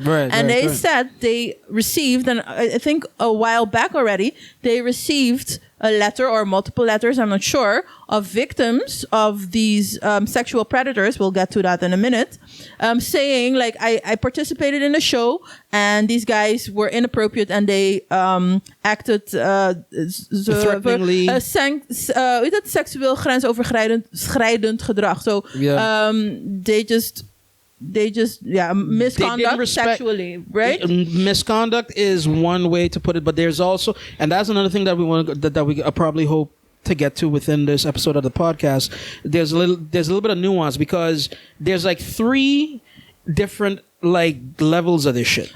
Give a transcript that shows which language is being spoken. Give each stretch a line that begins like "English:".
English: And they said they received, and I think a while back already, they received a letter or multiple letters, I'm not sure, of victims of these sexual predators. We'll get to that in a minute. Saying like, I participated in a show and these guys were inappropriate and they acted threateningly.
Dutch: Seksueel grensoverschrijdend gedrag.
English: So they just misconduct sexually, right? Misconduct is one way to put it, but there's also, and that's another thing that we want that we probably hope to get to within this episode of the podcast. There's a little bit of nuance because there's like 3 different like levels of this shit.